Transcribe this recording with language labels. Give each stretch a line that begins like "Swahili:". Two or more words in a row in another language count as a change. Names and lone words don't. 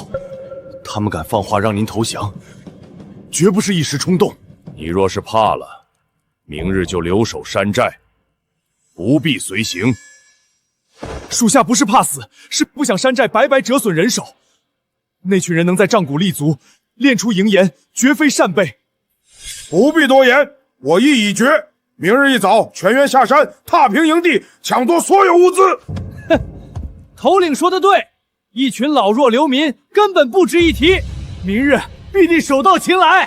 Chinese: 他們敢放話讓您投降，絕不是一時衝動。你若是怕了，明日就留守山寨，不必隨行。屬下不是怕死，是不想山寨白白折損人手。那群人能在杖谷立足，練出營岩，絕非善輩。不必多言，我意已決。明日一早，全員下山，踏平營地，搶奪所有物資。哼，頭領說得對，一群老弱流民根本不值一提。明日必定手到擒來。